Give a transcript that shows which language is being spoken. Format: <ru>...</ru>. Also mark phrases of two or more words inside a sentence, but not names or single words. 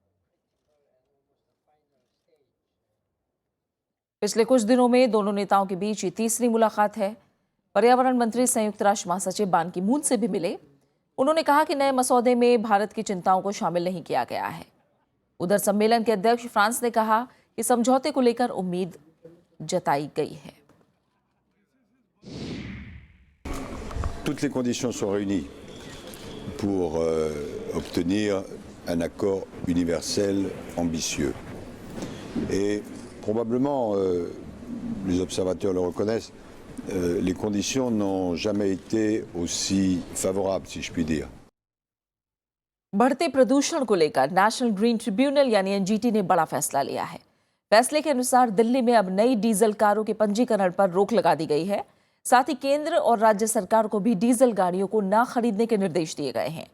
<hi>पिछले कुछ दिनों में दोनों नेताओं के बीच ये तीसरी मुलाकात है। पर्यावरण मंत्री संयुक्त राष्ट्र महासचिव बान की मून से भी मिले। उन्होंने कहा कि नए मसौदे में भारत की चिंताओं को शामिल नहीं किया गया है। उधर सम्मेलन के अध्यक्ष फ्रांस ने कहा कि समझौते को लेकर उम्मीद जताई गई है।</hi> <fr>Toutes les conditions sont réunies pour obtenir un accord universel ambitieux. Et probablement, les observateurs le reconnaissent, les conditions n'ont jamais été aussi favorables, si je puis dire.</fr> <hi>बढ़ते प्रदूषण को लेकर नेशनल ग्रीन ट्रिब्यूनल यानी एनजीटी ने बड़ा फैसला लिया है। फैसले के अनुसार दिल्ली में अब नई डीजल कारों के पंजीकरण पर रोक लगा दी गई है। साथ ही केंद्र और राज्य सरकार को भी डीजल गाड़ियों को ना खरीदने के निर्देश दिए गए हैं।</hi>